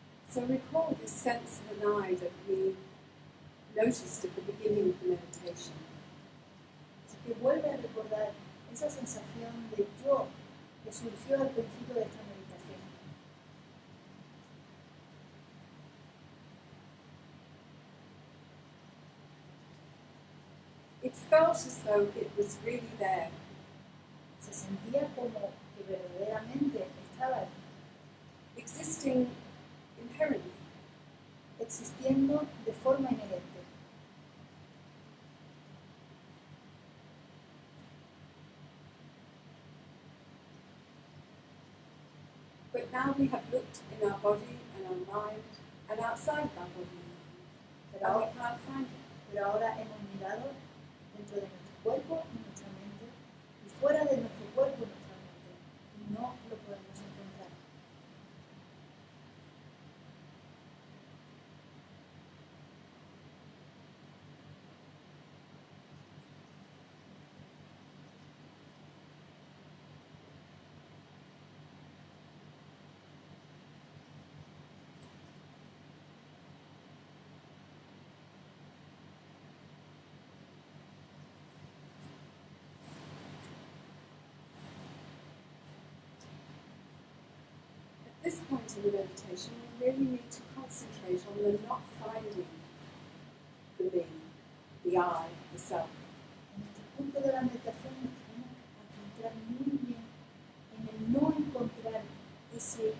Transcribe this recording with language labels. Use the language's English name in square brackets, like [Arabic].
[English] So recall this sense of an I that we noticed at the beginning of the meditation. [Spanish] Así que vuelve a recordar esa sensación de yo que surgió al principio de esta meditación. [English] It felt as though it was really there. [Spanish] Se sentía como que verdaderamente estaba ahí, [English] Existing inherently. [Spanish] existiendo de forma inherente. [English] But now we have looked in our body and our mind and outside our body and [Spanish] Pero [English] we [Spanish] ahora, [English] can't find it. [Spanish] pero ahora hemos mirado dentro de nuestro cuerpo y nuestra mente y fuera de nuestro cuerpo y nuestra mente y no lo podemos encontrar. [English] At this point in the meditation, we really need to concentrate on the not finding the me, the I, the self. [Spanish] En este punto de la meditación nos tenemos que concentrar muy bien en el no encontrar ese